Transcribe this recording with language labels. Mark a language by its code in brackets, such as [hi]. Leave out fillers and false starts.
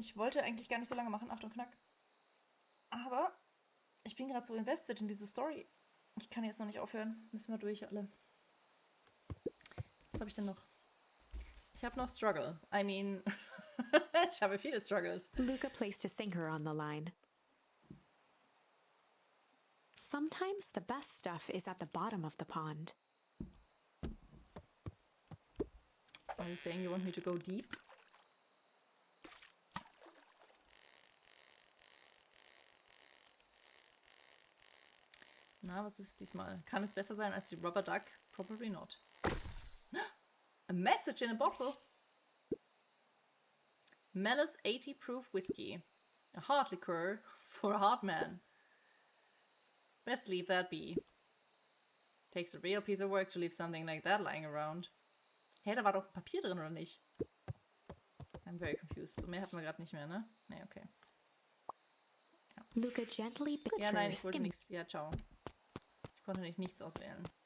[de] Ich wollte eigentlich gar nicht so lange machen. Achtung, Knack. Aber ich bin gerade so invested in diese Story. Ich kann jetzt noch nicht aufhören. Müssen wir durch alle. Was habe ich denn noch? Ich habe noch Struggle. [en] I mean, [de] Ich habe viele Struggles. [en] Luca placed a sinker on the line. Sometimes the best stuff is at the bottom of the pond. Are you saying you want me to go deep? [de] Na, was ist diesmal? Kann es besser sein als die Rubber Duck? [en] Probably not. A message in a bottle. Mellis 80 proof whiskey. A hard liqueur for a hard man. Best leave that be. Takes a real piece of work to leave something like that lying around. [de] Hey, da war doch Papier drin, oder nicht? [en] I'm very confused. [de] So mehr hatten wir gerade nicht mehr, ne? Ne, okay. Ja. [en] Luca gently bit [de] Ja, nein, ich [en] for [de] wollte [en] skim. [de] nichts. Ja, ciao. Ich konnte nicht nichts auswählen.